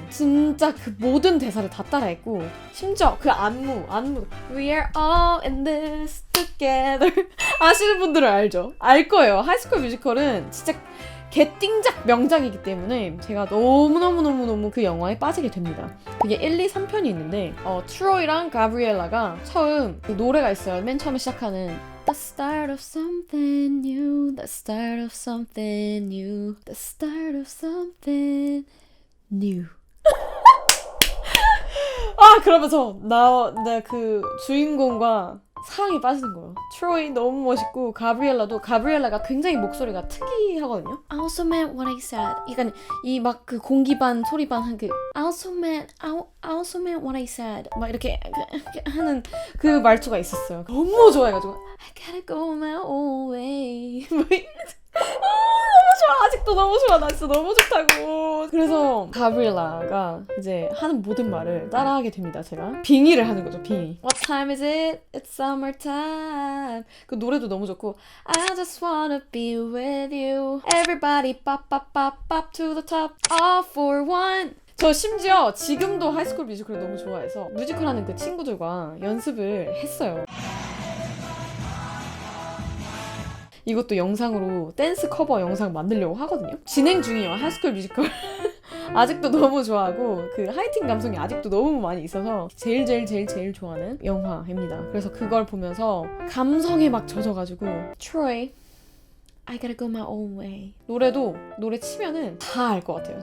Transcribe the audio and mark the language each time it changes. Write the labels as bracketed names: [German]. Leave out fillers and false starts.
[Korean] 진짜 그 모든 대사를 다 따라했고 심지어 그 안무 [English] We are all in this together [Korean] 아시는 분들은 알죠? 알 거예요. 하이스쿨 뮤지컬은 진짜 개띵작 명작이기 때문에 제가 너무너무 그 영화에 빠지게 됩니다. 그게 1, 2, 3편이 있는데 트로이랑 가브리엘라가 처음 그 노래가 있어요. 맨 처음에 시작하는 [English] The start of something new, the start of something new, the start of something new. [Korean] 그러면서 나 그 주인공과 사랑에 빠지는 거예요. 트로이 너무 멋있고 가브리엘라가 굉장히 목소리가 특이하거든요. [English] I also meant what I said. [Korean] 약간 이 막 그 공기 반 소리 반 한 그 [English] I also meant what I said. [Korean] 막 이렇게 하는 그 말투가 있었어요. 너무 좋아해가지고 [English] I gotta go my own way. [Korean] 너무 좋아. 아직도 너무 좋아. 나 진짜 너무 좋다고. 그래서 가브리엘라가 이제 하는 모든 말을 따라하게 됩니다. 제가 빙의를 하는 거죠. 빙의. [English] What time is it? It's summertime. [Korean] 그 노래도 너무 좋고 [English] I just wanna be with you. Everybody pop pop pop pop to the top. All for one. [Korean] 저 심지어 지금도 하이스쿨 뮤지컬을 너무 좋아해서 뮤지컬 하는 그 친구들과 연습을 했어요. 이것도 영상으로 댄스 커버 영상 만들려고 하거든요. 진행 중이에요. 하이스쿨 뮤지컬. 아직도 너무 좋아하고 그 하이틴 감성이 아직도 너무 많이 있어서 제일 좋아하는 영화입니다. 그래서 그걸 보면서 감성에 막 젖어가지고 [English] Troy, I gotta go my own way. [Korean] 노래 치면은 다 알 것 같아요.